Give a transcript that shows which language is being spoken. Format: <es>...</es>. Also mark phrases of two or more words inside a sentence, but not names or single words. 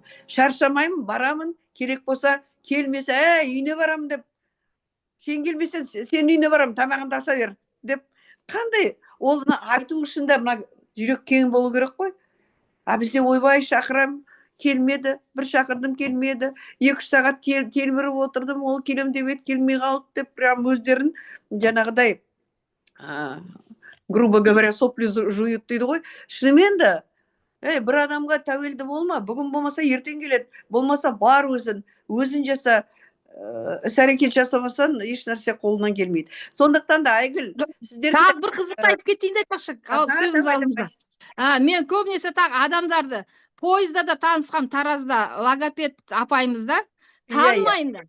<kk>Шаршамаймын, барамын, керек болса келмесе, үйіне барамын деп, сен келмесең сен үйіне барамын, тамағыңды аса бер деп, қандай оны айту үшін де мына жүрек кең болу керек қой. Бізде ойбай шақырам, келмеді, бір шақырдым келмеді, 2-3 сағат телміріп отырдым, ол келем деп еді, келмей қалды деп, прям өздерін жаңағыдай,</kk> <ru>грубо говоря, сопли жуют</ru> <kk>дейді ғой. Шынымен де, бір адамға тәуелді болма, бүгін болмаса ертең келеді, болмаса бар өзін жаса, іс-әрекет жасамасаң еш нәрсе қолынан келмейді. Сондықтан да Айгүл, сіздер тағы бір қызықты айтып кетейін де айтпақшы, сөзіңіз алдыңызда. Мен көбінесе тағы адамдарды пойызда да танысқам, Таразда логопед апайымыз да, танымайын да.</kk>